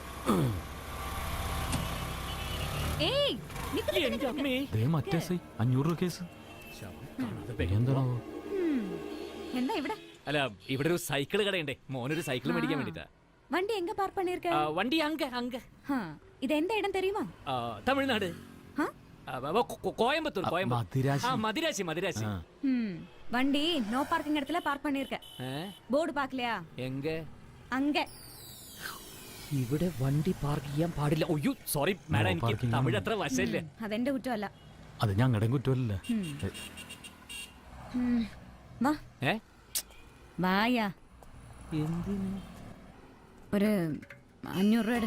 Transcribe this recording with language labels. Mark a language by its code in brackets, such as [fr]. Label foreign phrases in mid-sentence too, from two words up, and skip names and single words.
[ml] മറ്റേ 500 രൂപ കേസ് എന്താണോ? എന്താ ഇവിടെ? അല്ല, ഇവിടെ ഒരു സൈക്കിൾ കടയുണ്ടേ. മോനൊരു സൈക്കിൾ മേടിക്കാൻ വേണ്ടിട്ടാ. [ta] வண்டி எங்க பார்க் பண்ணிருக்க? வண்டி அங்க. [ml] ഇത് എന്താ ഇടം தெரியுமா? തമിഴ്നാട്. கோயம்புத்தூர். [ta] மதிராசி. வண்டி நோ பார்க்கிங் இடத்துல பார்க் பண்ணிருக்க. போர்டு பார்க்கலையா? எங்க? அங்க. [ml] ഇവിടെ വണ്ടി പാർക്ക് ചെയ്യാൻ പാടില്ല. ഒയ്യോ സോറി മാഡം, എനിക്ക് തമിഴ് അത്ര വശമില്ല. അതെന്റെ കുറ്റമല്ല. അത് ഞങ്ങളുടെ കുറ്റമല്ല. വാ. വായാ. എന്തിന്? ഒരു 500 രൂപ.